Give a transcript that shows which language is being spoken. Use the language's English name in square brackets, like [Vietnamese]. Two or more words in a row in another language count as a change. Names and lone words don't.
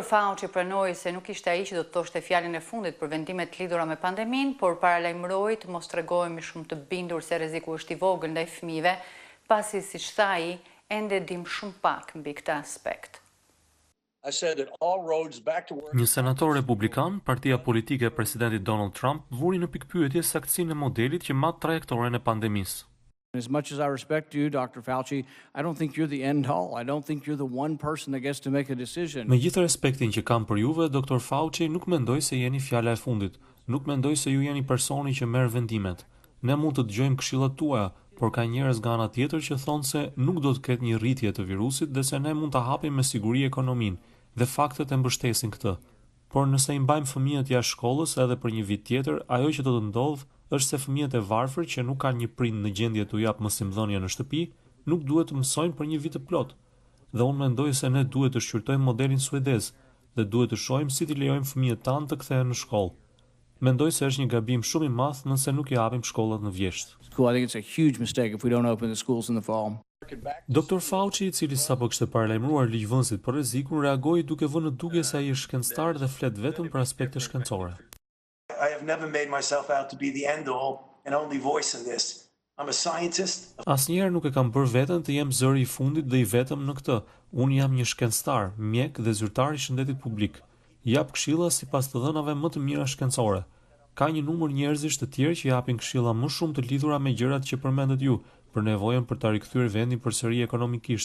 [Albanian] Fauci pranoi se nuk ishte ai që do të thoshte fjalën e fundit për vendimet lidhura me pandeminë, por paralajmëroi të mos tregohemi shumë të bindur se rreziku është i vogël ndaj fëmijëve, pasi siç tha ai, ende dim shumë pak mbi këtë aspekt. Një senator republikan, partia politike e presidentit Donald Trump, vuri në pikpyetje saktësinë e modelit që mat trajektoren e pandemisë. [English] As much as I respect you, Dr. Fauci, I don't think you're the end all. I don't think you're the one person that gets to make a decision. [Albanian] Me gjithë respektin që kam për juve, Dr. Fauci, nuk mendoj se jeni fjala e fundit. Nuk mendoj se ju jeni personi që merr vendimet. Ne mund të dëgjojmë këshillat tuaja, por ka njerëz nga ana tjetër që thonë se nuk do të ketë një rritje të virusit dhe se ne mund ta hapim me siguri ekonominë, dhe faktet e mbështesin këtë. Por nëse i mbajmë fëmijët jashtë shkollës edhe për një vit tjetër, ajo që do të ndodhë është se fëmijët e varfër që nuk kanë një prind në gjendje të jap mësimdhënie në shtëpi, nuk duhet të mësojnë për një vit të plot. Dhe unë mendoj se ne duhet të shqyrtojmë modelin suedez dhe duhet të shohim si t'i lejojmë fëmijët tanë të kthehen në shkollë. Mendoj se është një gabim shumë i madh nëse nuk i hapim shkollat në vjesht. [English] I think it's a huge mistake if we don't open the schools in the fall. [Albanian] Dr. Fauci, i cili sapo kishte paralajmëruar ligjvënësit për rrezikun, reagoi duke vënë në dukje se ai është shkencëtar dhe flet vetëm për aspekte shkencore. [English] I have never made myself out to be the end all and only voice in this. I'm a scientist. [Albanian] Asnjëherë nuk e kam bërë veten të jem zëri i fundit dhe i vetëm në këtë. Unë jam një shkencëtar, mjek dhe zyrtar i shëndetit publik. Jap këshilla sipas të dhënave më të mira shkencore. Ka një numër njerëzish të tjerë që japin këshilla më shumë të lidhura me gjërat që përmendet ju, për nevojën për ta rikthyer vendin përsëri ekonomikisht.